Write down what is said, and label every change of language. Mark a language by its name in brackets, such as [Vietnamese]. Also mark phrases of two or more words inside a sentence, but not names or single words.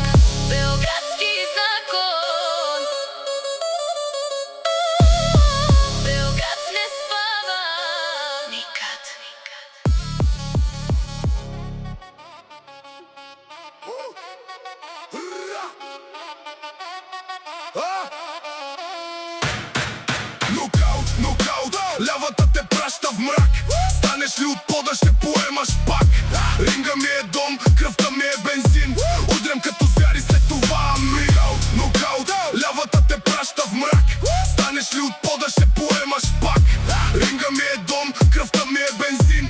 [Serbian] Beogradski zakon, Beograd ne spava nikad. Nokaut, nokaut, [Bulgarian] лявата те праща в мрак. Станеш ли от пода, ще поемаш пак. Ринга ми е дом, кръвта ми е бензин. Удрям като звяр и след това нокаут, нокаут, лявата те праща в мрак. Станеш ли от пода, ще поемаш пак. Ринга ми е дом, кръвта ми е бензин.